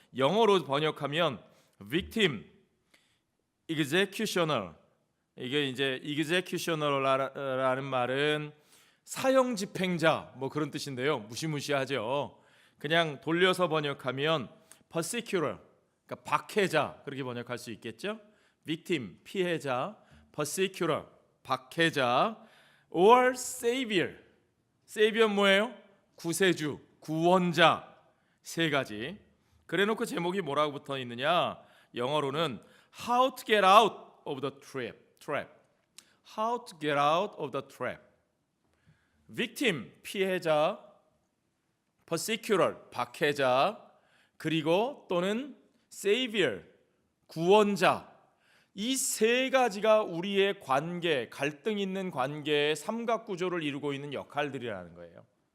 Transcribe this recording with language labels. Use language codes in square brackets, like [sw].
[ko] 영어로 번역하면 victim, executioner. 이게 이제 executioner라는 말은 사형 집행자 뭐 그런 뜻인데요. 무시무시하죠. 그냥 돌려서 번역하면 persecutor, 그러니까 박해자, 그렇게 번역할 수 있겠죠. victim, 피해자, persecutor, 박해자, or savior. savior 뭐예요? 구세주, 구원자. 세 가지. 그래놓고 제목이 뭐라고 붙어 있느냐? 영어로는 [en] How to get out of the trap. How to get out of the trap. [ko] victim, 피해자, persecutor, 박해자, 그리고 또는 savior, 구원자. 이 세 가지가 우리의 관계, 갈등 있는 관계의 삼각구조를 이루고 있는 역할들이라는 거예요.